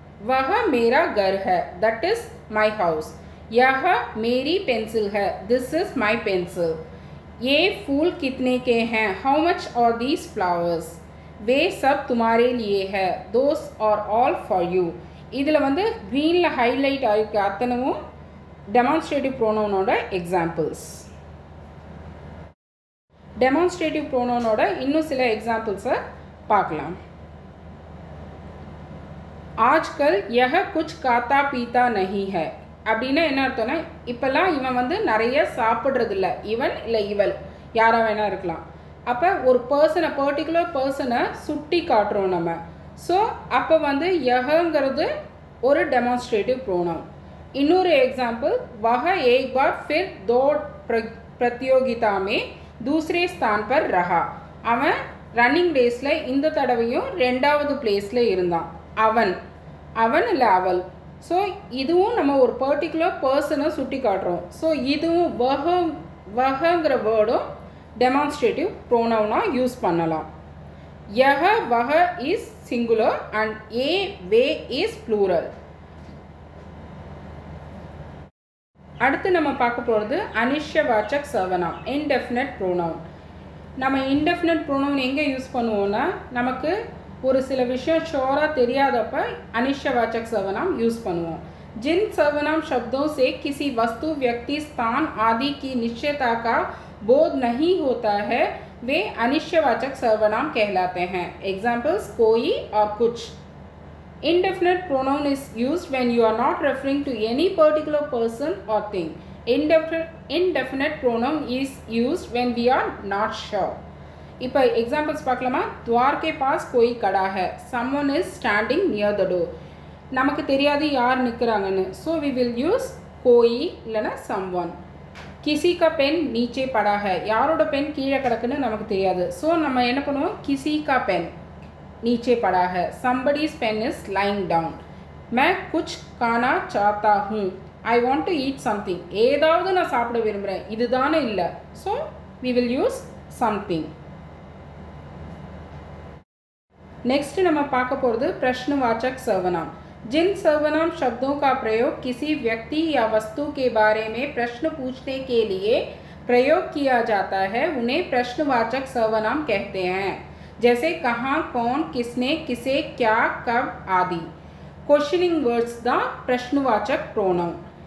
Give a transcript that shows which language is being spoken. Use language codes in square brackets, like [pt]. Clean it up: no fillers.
[hi] वह मेरा घर है, [en] that is my house. [hi] यह मेरी पेंसिल है, [en] this is my pencil. [hi] ये फूल कितने के हैं, [en] how much are these flowers. [hi] वे सब तुम्हारे लिए है, [en] those are all for you. [ta] இதில் வந்து க்ரீனில் ஹைலைட் ஆகிருக்க அத்தனவும் டெமான்ஸ்ட்ரேட்டிவ் ப்ரோனவுனோட எக்ஸாம்பிள்ஸ். டெமான்ஸ்ட்ரேட்டிவ் ப்ரோனவுனோட இன்னும் சில எக்ஸாம்பிள்ஸை பார்க்கலாம். [hi] आजकल यह कुछ खाता पीता नहीं है [ta] அப்படின்னா என்ன அர்த்தம்னா, இப்போல்லாம் இவன் வந்து நிறைய சாப்பிட்றதில்ல, இவன் இல்லை இவள் யாராக வேணா இருக்கலாம். அப்போ ஒரு பர்சனை, பர்டிகுலர் பர்சனை சுட்டி காட்டுறோம் நம்ம. ஸோ அப்போ வந்து யஹங்கிறது ஒரு டெமான்ஸ்ட்ரேட்டிவ் ப்ரோனவுன். இன்னொரு எக்ஸாம்பிள், [hi] वह एक बार फिर दौड़ प्रतियोगिता में दूसरे स्थान पर रहा. [ta] அவன் ரன்னிங் ரேஸில் இந்த தடவையும் 2வது பிளேஸில் இருந்தான். அவன் இல்லை அவள். ஸோ இதுவும் நம்ம ஒரு பர்டிகுலர் பர்சனை சுட்டி காட்டுறோம். ஸோ இதுவும் வஹங்கிற வேர்டும் டெமான்ஸ்ட்ரேட்டிவ் ப்ரோனவுனாக யூஸ் பண்ணலாம். யஹ வஹ is singular and A way is plural. அடுத்து நம்ம பார்க்க போகிறது அனிஷ்யவாச்சக் சர்வநாம், இன்டெஃபினட் ப்ரோனவுன். நம்ம இன்டெஃபினட் ப்ரோனவுன் எங்கே யூஸ் பண்ணுவோன்னா, நமக்கு ஒரு சில விஷயம் ஷோராக தெரியாதப்ப अनिश्चयवाचक सर्वनाम यूज़ பண்ணுவோம். [hi] जिन सर्वनाम शब्दों से किसी वस्तु, व्यक्ति, स्थान आदि की निश्चयता का बोध नहीं होता है वे अनिश्चयवाचक सर्वनाम कहलाते हैं. एग्जाम्पल्स कोई और कुछ. [en] Indefinite pronoun is used when you are not referring to any particular person or thing. Indefinite pronoun is used when we are not sure. [ta] இப்போ எக்ஸாம்பிள்ஸ் பார்க்கலாமா. [hi] द्वार के पास कोई खड़ा है, [en] someone is standing near the door. [ta] நமக்கு தெரியாது யார் நிற்கிறாங்கன்னு. ஸோ [en] we will use [ta] कोई இல்லைனா someone. [hi] किसी का पेन नीचे पड़ा है, [ta] யாரோட पेन கீழே கிடக்குன்னு நமக்கு தெரியாது. ஸோ நம்ம என்ன பண்ணுவோம், [hi] किसी का पेन नीचे पड़ा है. [en] somebody's pen is lying down. [hi] मैं कुछ खाना चाहता हूँ. [en] I want to eat something. [ta] ஏதாவது நான் சாப்பிட விரும்புகிறேன், இதுதானே இல்லை. [en] So we will use something. [ta] Next நம்ம பார்க்க போகிறது प्रश्नवाचक सर्वनाम. [hi] जिन सर्वनाम शब्दों का प्रयोग किसी व्यक्ति या वस्तु के बारे में प्रश्न पूछने के लिए प्रयोग किया जाता है उन्हें प्रश्नवाचक सर्वनाम कहते हैं. जैसे कहाँ, कौन, किसने, किसे, क्या, कब आदि. क्वेश्चनिंग वर्ड्स दा प्रश्नवाचक प्रोनाउन.